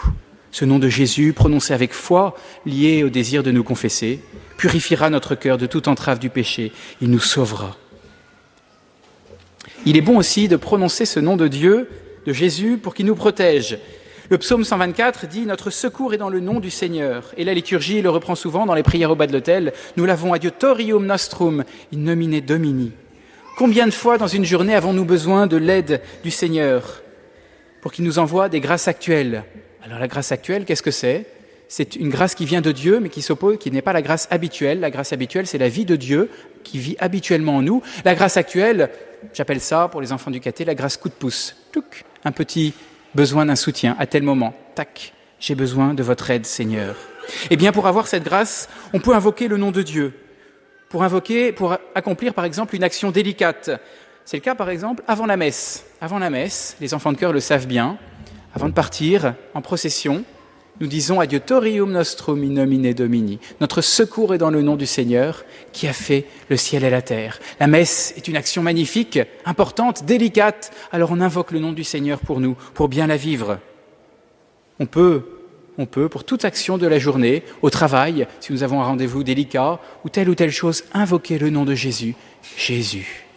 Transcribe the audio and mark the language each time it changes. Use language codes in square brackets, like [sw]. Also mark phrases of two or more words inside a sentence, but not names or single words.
[fr] Ce nom de Jésus, prononcé avec foi, lié au désir de nous confesser, purifiera notre cœur de toute entrave du péché. Il nous sauvera. Il est bon aussi de prononcer ce nom de Dieu, de Jésus, pour qu'il nous protège. Le psaume 124 dit « Notre secours est dans le nom du Seigneur ». Et la liturgie le reprend souvent dans les prières au bas de l'autel. Nous l'avons [la] « Adiutorium nostrum in nomine Domini ». [fr] Combien de fois dans une journée avons-nous besoin de l'aide du Seigneur pour qu'il nous envoie des grâces actuelles? Alors la grâce actuelle, qu'est-ce que c'est? C'est une grâce qui vient de Dieu, mais qui n'est pas la grâce habituelle. La grâce habituelle, c'est la vie de Dieu qui vit habituellement en nous. La grâce actuelle, j'appelle ça, pour les enfants du caté, la grâce coup de pouce. Touc, un petit besoin d'un soutien à tel moment. Tac, j'ai besoin de votre aide, Seigneur. Eh bien, pour avoir cette grâce, on peut invoquer le nom de Dieu. Pour accomplir, par exemple, une action délicate. C'est le cas, par exemple, avant la messe. Avant la messe, les enfants de chœur le savent bien. Avant de partir en procession, nous disons « [la] Adiutorium nostrum in nomine Domini ». [fr] Notre secours est dans le nom du Seigneur qui a fait le ciel et la terre. La messe est une action magnifique, importante, délicate. Alors on invoque le nom du Seigneur pour nous, pour bien la vivre. On peut, pour toute action de la journée, au travail, si nous avons un rendez-vous délicat, ou telle chose, invoquer le nom de Jésus.